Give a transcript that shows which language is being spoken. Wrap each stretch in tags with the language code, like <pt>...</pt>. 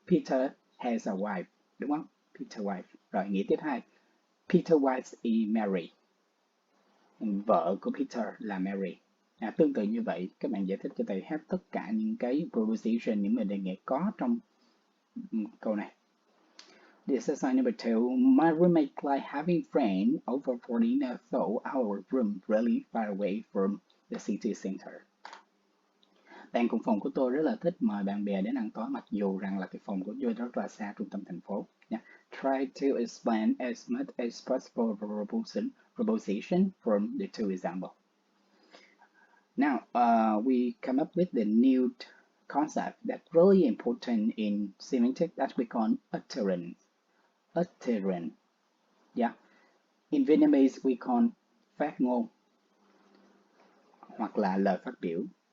<en>Peter has a wife,</en> <vi>đúng không? Peter wife. Rồi nghĩa tiếp hai.</vi> <en>Peter wife is Mary.</en> <vi>Vợ của Peter là Mary. Tương tự như vậy, các bạn giải thích cho thầy hết tất cả những cái proposition, những mệnh đề nghĩa có trong câu này.</vi> <en>The exercise number 2. My roommate like having friends over for dinner, though our room really far away from the city center.</en> <vi>Bạn cùng phòng của tôi rất là thích mời bạn bè đến ăn tối, mặc dù rằng là cái phòng của tôi rất là xa trung tâm thành phố.</vi> <en>Yeah. Try to explain as much as possible proposition from the two examples. Now, we come up with the new concept that's really important in semantics that we call utterance. Utterance. Yeah. In Vietnamese, we call</en> <vi>phát ngôn hoặc là lời phát biểu.</vi>